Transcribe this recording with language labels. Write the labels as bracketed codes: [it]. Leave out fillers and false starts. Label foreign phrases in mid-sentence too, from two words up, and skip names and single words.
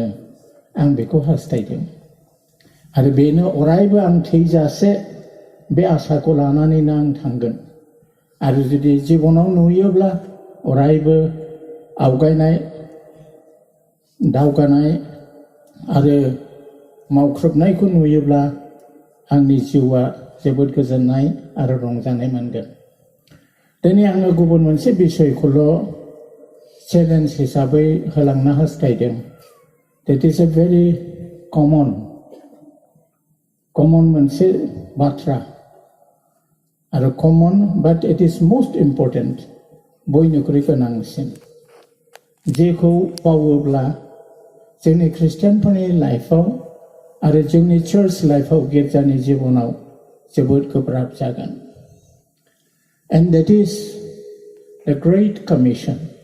[brx] आं बेखौ हास्थायदों आरो बेनो अरायबो आं थैजासे बे आसाखौ लानानैनो आं थांगोन आरो जुदि जिबनाव नुयोब्ला अरायबो आवगायनाय दावगानाय आरो मावख्रुबनायखौ नुयोब्ला आंनि जिउआ जोबोद गोजोननाय आरो रंजानाय मोनगोन। दिनै आङो गुबुन मोनसे बिसयखौल' चेलेन्ज हिसाबै होलांनो हास्थायदों। [en] That is a very common [brx] मोनसे बाथ्रा आरो [en] common but it is most important, [brx] बयनिख्रुइ गोनांसिन, जेखौ मावोब्ला जोंनि ख्रिस्टियानफोरनि लाइफआव आरो जोंनि चार्च लाइफआव गिर्जानि जिबनाव जोबोद गोब्राब जागोन। [en] And that is the Great Commission.